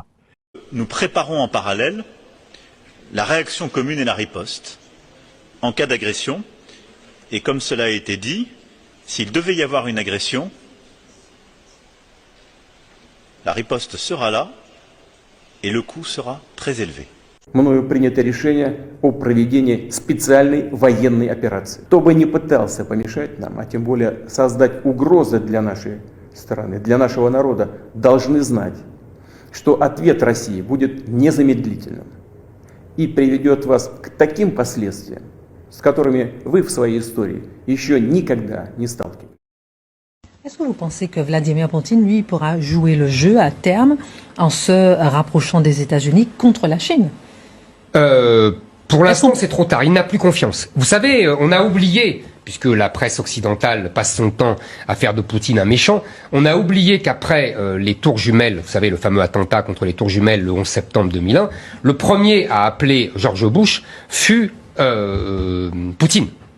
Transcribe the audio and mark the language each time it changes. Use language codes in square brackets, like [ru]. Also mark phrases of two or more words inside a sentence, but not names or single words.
[fr] Nous préparons en parallèle la réaction commune et la riposte en cas d'agression Et comme cela a été dit, s'il devait y avoir une agression, la riposte sera là et le coût sera très élevé. [ru] Мною принято решение о проведении специальной военной операции. Кто бы ни пытался помешать нам, а тем более создать угрозы для нашей страны, для нашего народа, должны знать, что ответ России будет незамедлительным и приведет вас к таким последствиям, с которыми вы в своей истории еще никогда не сталкивались. [fr] Est-ce que vous pensez que Vladimir Poutine, lui, pourra jouer le jeu à terme en se rapprochant des États-Unis contre la Chine? Pour l'instant, c'est trop tard. Il n'a plus confiance. Vous savez, on a oublié, puisque la presse occidentale passe son temps à faire de Poutine un méchant, on a oublié qu'après les tours jumelles, vous savez, le fameux attentat contre les tours jumelles le 11 septembre 2001, le premier à appeler George Bush fut Poutine.